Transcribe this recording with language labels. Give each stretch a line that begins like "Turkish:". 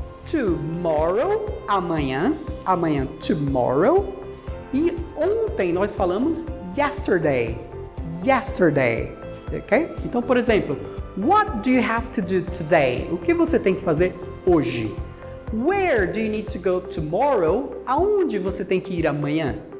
Portuguese: Tomorrow, amanhã, amanhã, tomorrow. E ontem nós falamos yesterday, yesterday, ok? Então, por exemplo,
English: what do you have to do today?
Portuguese: O que você tem que fazer hoje?
English: Where do you need to go tomorrow?
Portuguese: Aonde você tem que ir amanhã?